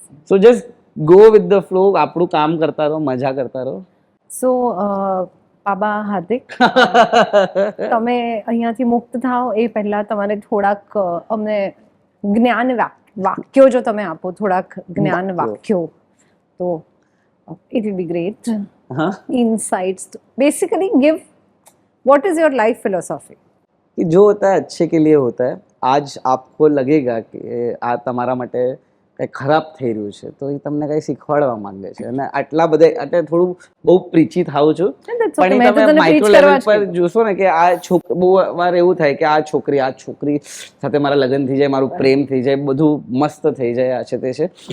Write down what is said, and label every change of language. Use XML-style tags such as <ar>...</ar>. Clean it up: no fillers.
<en>so just go with the flow,</en> <gu>આપણું કામ કરતા રહો, મજા કરતા રહો. સો બાબા હાર્દિક, તમે અહીંયાથી મુક્ત થાઓ એ પહેલા તમારે થોડાક અમને જ્ઞાન વાક્યો જો તમે આપો, થોડાક જ્ઞાન વાક્યો, તો</gu> <en>it will be great. Insights, basically give what is your life philosophy.</en> <hi>कि जो होता है अच्छे के लिए होता है. आज आपको लगेगा</hi> <gu>કે આ તમારા માટે કંઈ ખરાબ થઈ રહ્યું છે તો એ તમને કંઈ શીખવાડવા માંગે છે, અને આટલા બધા એટલે થોડું બહુ પ્રીચી થાઉં છું, પણ એ તમે માઇક્રો લેવલ પર જોશો ને કે આ બહુ વાર એવું થાય કે આ છોકરી સાથે મારા લગ્ન થઈ જાય, મારું પ્રેમ થઈ જાય, બધું મસ્ત થઈ જાય, આ છે તે છે.</gu>